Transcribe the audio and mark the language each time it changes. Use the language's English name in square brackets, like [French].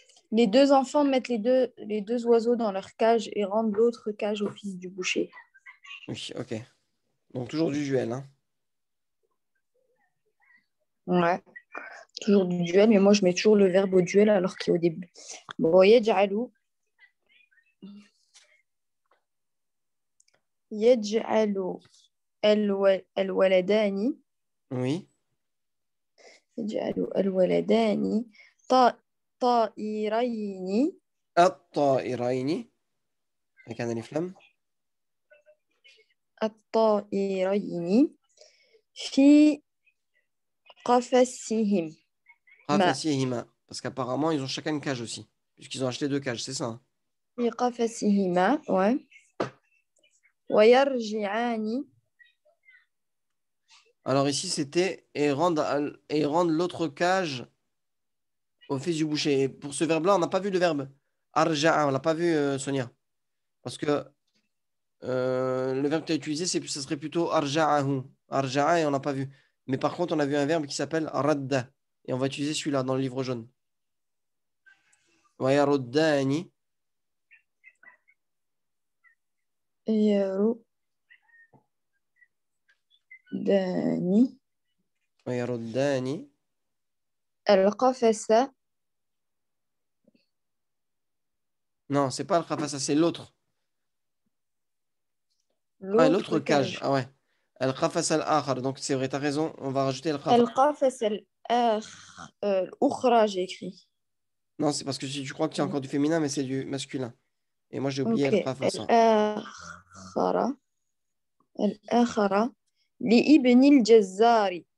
[French] Les deux enfants mettent les deux oiseaux dans leur cage et rendent l'autre cage au fils du boucher. Oui, ok. Donc toujours du duel, hein. Ouais, toujours du duel, mais moi je mets toujours le verbe au duel alors qu'il est au début. [Arabic] Bon, يجعل الولدان [French] Oui. [Arabic] يجعل الولدان طائرين الطائرين [French] avec un alif lam. [Arabic] الطائرين في قفصهم قفصهما. [French] Parce qu'apparemment, ils ont chacun une cage aussi. Puisqu'ils ont acheté 2 cages, c'est ça, hein. [Arabic] في قفصهما ouais. ويرجعان [French] Alors ici, c'était et rendre l'autre cage au fils du boucher. Et pour ce verbe-là, on n'a pas vu le verbe arja'a. On l'a pas vu, Sonia. Parce que le verbe que tu as utilisé, ça serait plutôt arja'ahu. Arja'a, et on n'a pas vu. Mais par contre, on a vu un verbe qui s'appelle radda. Et on va utiliser celui-là dans le livre jaune. [Arabic] ويردان يردان ويردان القفص [French] Non, c'est pas le khafasa, c'est l'autre. Ah, l'autre cage. cage. Ah ouais. [Arabic] Al-khafasa al-akhar. [French] Donc c'est vrai, tu as raison. On va rajouter al-khafasa. [Arabic] القفص الأخرى [French] j'ai écrit. Non, c'est parce que si tu crois qu'il y a encore du féminin, mais c'est du masculin. Et moi, j'ai oublié Ok. al-khafasa. [Arabic] الآخرة الآخرة لابن الجزار